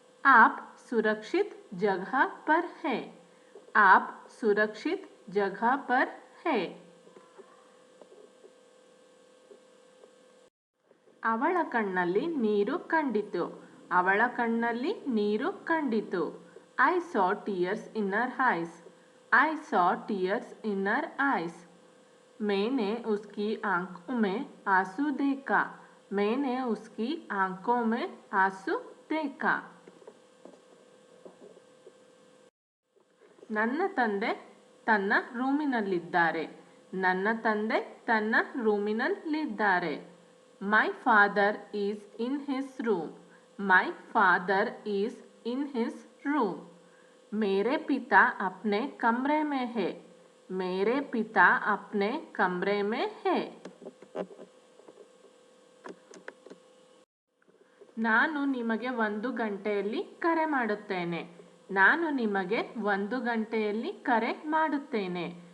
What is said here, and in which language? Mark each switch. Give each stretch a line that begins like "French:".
Hindi: आप सुरक्षित जगह पर है. आप सुरक्षित जगह पर है.
Kannada: ಅವಳ ಕಣ್ಣಲ್ಲಿ ನೀರು ಕಂಡಿತು. ಅವಳ ಕಣ್ಣಲ್ಲಿ ನೀರು ಕಂಡಿತು.
English: I saw tears in her eyes. I saw tears in her eyes.
Hindi: मैंने उसकी आंखों में आंसू देखा. मैंने उसकी आंखों में आंसू देखा.
Kannada: ನನ್ನ ತಂದೆ ತನ್ನ ರೂಮಿನಲ್ಲಿದ್ದಾರೆ. ನನ್ನ ತಂದೆ ತನ್ನ ರೂಮಿನಲ್ಲಿದ್ದಾರೆ.
English: My father is in his room. My father is in his room.
Hindi: मेरे पिता अपने कमरे में है. मेरे पिता अपने कमरे में है.
Kannada: ನಾನು ನಿಮಗೆ 1 ಗಂಟೆಯಲ್ಲಿ ಕರೆ ಮಾಡುತ್ತೇನೆ. ನಾನು ನಿಮಗೆ 1 ಗಂಟೆಯಲ್ಲಿ ಕರೆ ಮಾಡುತ್ತೇನೆ.